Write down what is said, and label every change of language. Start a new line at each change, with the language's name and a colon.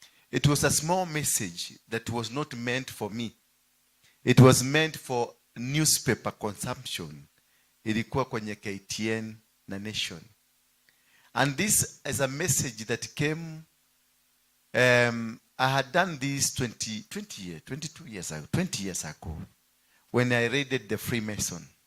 English: It was a small message that was not meant for me. It was meant for newspaper consumption.
Swahili: Ilikuwa kwenye KTN na Nation.
English: And this is a message that came, I had done this 20 years ago when I raided the Freemason.